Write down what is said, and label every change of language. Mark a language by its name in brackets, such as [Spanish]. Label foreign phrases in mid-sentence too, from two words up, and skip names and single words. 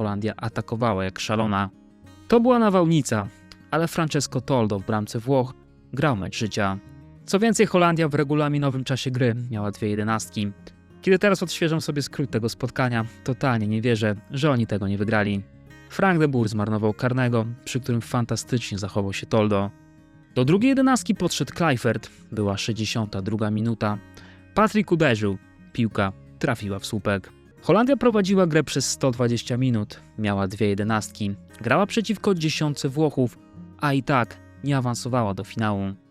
[Polish] Holandia atakowała jak szalona. To była nawałnica, ale Francesco Toldo w bramce Włoch grał mecz życia. Co więcej, Holandia w regulaminowym czasie gry miała 2 jedenastki. Kiedy teraz odświeżam sobie skrót tego spotkania, totalnie nie wierzę, że oni tego nie wygrali. Frank de Boer zmarnował karnego, przy którym fantastycznie zachował się Toldo. Do drugiej jedenastki podszedł Kluivert, była 62 minuta. Patrick uderzył, piłka trafiła w słupek. Holandia prowadziła grę przez 120 minut, miała 2 jedenastki, grała przeciwko 10 Włochów, a i tak nie awansowała do finału.